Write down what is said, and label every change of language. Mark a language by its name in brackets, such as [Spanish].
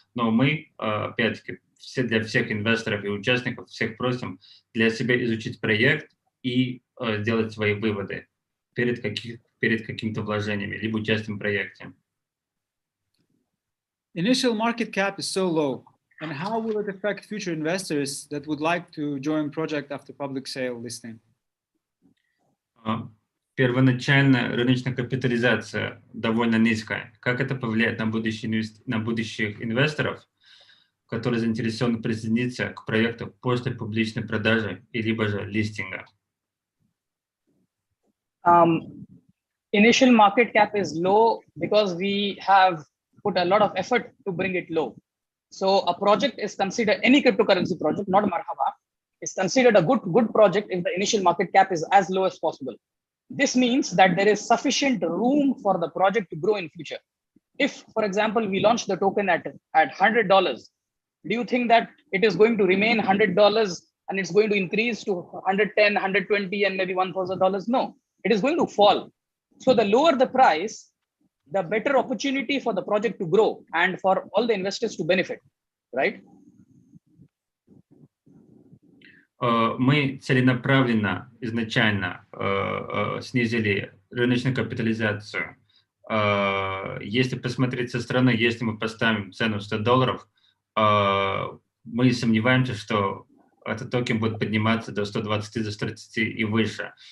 [Russian] Но мы, опять-таки, для всех инвесторов и участников, всех просим для себя изучить проект и сделать свои выводы перед какими-то вложениями, либо участием в проекте. [English] Initial market cap is so low, and how will it affect future investors that would like to join project after public sale listing? [Russian] Первоначальная рыночная капитализация довольно низкая. Как это повлияет на будущих инвесторов, которые заинтересованы присоединиться к проекту после публичной продажи и либо же листинга? [English] Initial market cap is low because we have put a lot of effort to bring it low. So a project is considered, any cryptocurrency project, not Marhaba, is considered a good project if the initial market cap is as low as possible. This means that there is sufficient room for the project to grow in future. If, for example, we launch the token at $100, do you think that it is going to remain $100 and it's going to increase to $110, $120, and maybe $1,000? No, it is going to fall. So the lower the price, the better opportunity for the project to grow and for all the investors to benefit, right? [Russian] Мы целенаправленно изначально снизили рыночную капитализацию. Если посмотреть со стороны, если мы поставим цену $100, мы сомневаемся, что этот токен будет подниматься до 120, до 130 и выше.